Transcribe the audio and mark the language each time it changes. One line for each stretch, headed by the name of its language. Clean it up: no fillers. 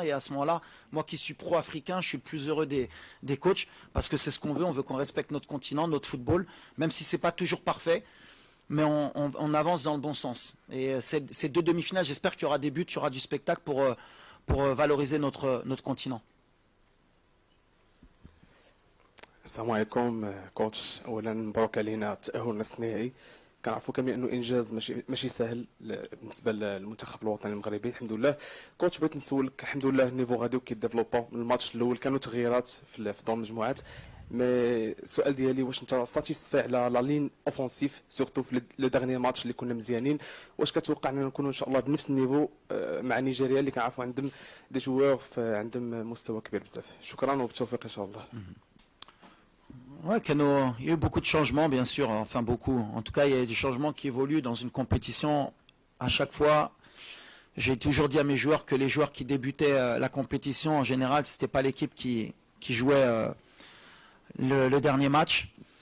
French: Et à ce moment-là, moi qui suis pro-africain, je suis le plus heureux des coachs, parce que c'est ce qu'on veut qu'on respecte notre continent, notre football, même si ce n'est pas toujours parfait. Mais on avance dans le bon sens. Et ces deux demi-finales, j'espère qu'il y aura des buts, il y aura du spectacle pour valoriser notre continent.
Arabic: السلام عليكم كوتش. اولا مبروك علينا التاهل لنصف النهائي. كنعرفوا كاملين انه انجاز ماشي سهل بالنسبه للمنتخب الوطني المغربي. الحمد لله. كوتش بغيت نسولك، الحمد لله النيفو غادي وكيديفلوبا. من الماتش الاول كانوا تغييرات في دور المجموعات، مي السؤال ديالي واش انت ساتيسفاي على
French: لا لين اوفونسيف سورتو في لو دارني ماتش
Arabic: اللي كنا مزيانين؟ واش كتوقع اننا نكونوا ان شاء الله بنفس النيفو مع نيجيريا اللي كنعرفوا عندهم دي جوار عندهم مستوى كبير بزاف؟ شكرا وبالتوفيق ان شاء الله.
French: Ouais, il y a eu beaucoup de changements, bien sûr, enfin beaucoup. En tout cas, il y a des changements qui évoluent dans une compétition. À chaque fois, j'ai toujours dit à mes joueurs que les joueurs qui débutaient la compétition, en général, ce n'était pas l'équipe qui jouait le dernier match.